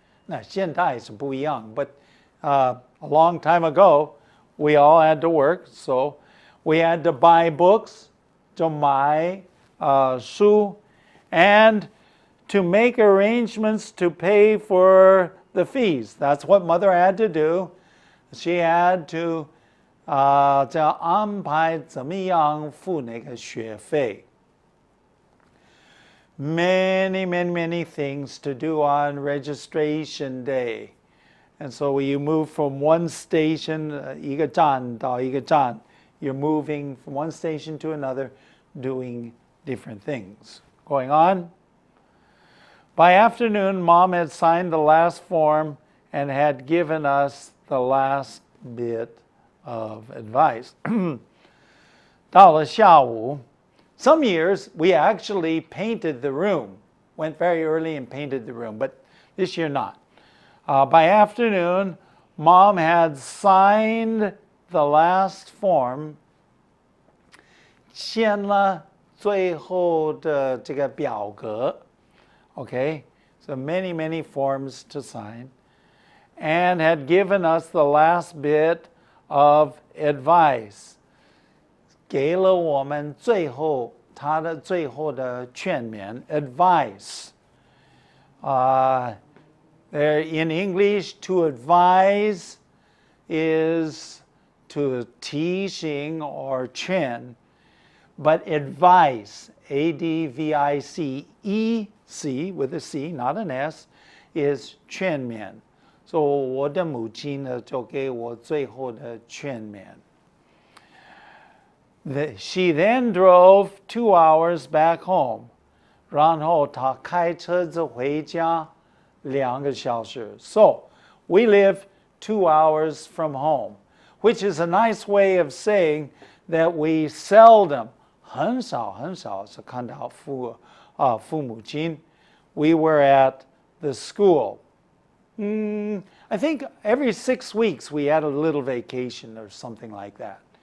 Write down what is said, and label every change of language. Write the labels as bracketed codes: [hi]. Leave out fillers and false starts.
[zh] 那现在是不一样, [en] but a long time ago, we all had to work, so we had to buy books, [zh] 就买书, [en] and to make arrangements to pay for the fees. That's what mother had to do. She had to [zh] 叫安排怎么样付那个学费. [en] Many, many, many things to do on registration day. And so you move from one station, [zh] 一个站到一个站, [en] you're moving from one station to another, doing different things. Going on. By afternoon, Mom had signed the last form and had given us the last bit of advice. [zh] 到了下午, [en] some years we actually painted the room, went very early and painted the room, but this year not. By afternoon, Mom had signed the last form, [zh] 签了最后的这个表格. [en] Okay, so many, many forms to sign, and had given us the last bit of advice. [zh] 给了我们他的最后的劝勉 advice. [en] There in English, to advise is to 提醒 or 劝, but advice, A-D-V-I-C-E-C, with a C, not an S, is 劝勉. [zh] So 我的母亲呢就给我最后的劝勉. [en] She then drove 2 hours back home. [zh] 然后她开车子回家2个小时. [en] So we live 2 hours from home, which is a nice way of saying that we seldom, [zh] 很少是看到父母亲. [en] We were at the school. I think every 6 weeks we had a little vacation or something like that.